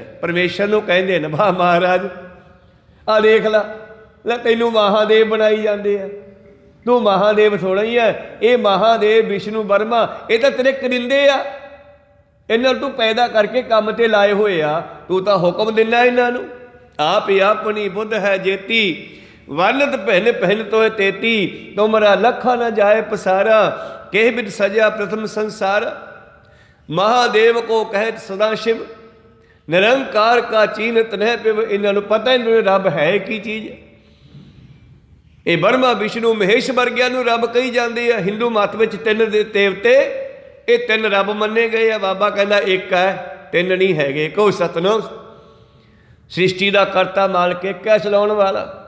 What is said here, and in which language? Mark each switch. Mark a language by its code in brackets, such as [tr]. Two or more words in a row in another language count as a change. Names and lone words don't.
[pa] ਪਰਮੇਸ਼ਰ ਨੂੰ ਕਹਿੰਦੇ ਨੇ ਵਾਹ ਮਹਾਰਾਜ ਆ ਦੇਖ ਲੈ ਤੈਨੂੰ ਮਹਾਦੇਵ ਬਣਾਈ ਜਾਂਦੇ ਆ, ਤੂੰ ਮਹਾਦੇਵ ਥੋੜ੍ਹਾ ਹੀ ਹੈ। ਇਹ ਮਹਾਦੇਵ ਵਿਸ਼ਨੂੰ ਬਰਮਾ ਇਹ ਤਾਂ ਤੇਰੇ ਕਰਿੰਦੇ ਆ, ਇਹਨਾਂ ਨੂੰ ਤੂੰ ਪੈਦਾ ਕਰਕੇ ਕੰਮ ਤੇ ਲਾਏ ਹੋਏ ਆ, ਤੂੰ ਤਾਂ ਹੁਕਮ ਦਿੰਦਾ ਇਹਨਾਂ ਨੂੰ। [bra] ਆਪ ਆਪਣੀ ਬੁੱਧ ਹੈ ਜੇਤੀ ਵਰਨਤ ਪਹਿਨ ਪਹਿਨ ਤੋਏ ਤੇਤੀ, ਤੁਮਰਾ ਲੱਖਾ न जाए पसारा केह बिद सजा प्रथम संसार। महादेव को कहत सदा शिव निरंकार का चीनत नह पिव। [pa] इन्हों ਨੂੰ ਪਤਾ ਹੀ ਨਹੀਂ ਰੱਬ ਹੈ ਕੀ ਚੀਜ਼। ਇਹ ਬਰਮਾ ਵਿਸ਼ਨੂੰ ਮਹੇਸ਼ ਵਰਗਿਆਂ ਨੂੰ ਰੱਬ ਕਹੀ ਜਾਂਦੇ ਆ। ਹਿੰਦੂ ਮਤ ਵਿੱਚ 3 ਦੇਵਤੇ, ਇਹ 3 ਰੱਬ ਮੰਨੇ ਗਏ ਆ। ਬਾਬਾ ਕਹਿੰਦਾ ਇੱਕ ਹੈ, 3 ਨਹੀਂ ਹੈਗੇ। ਕਹੋ ਸਤਨਾਮ। ਸ੍ਰਿਸ਼ਟੀ ਦਾ ਕਰਤਾ ਮਾਲਕ ਇੱਕ ਹੈ, ਚਲਾਉਣ ਵਾਲਾ।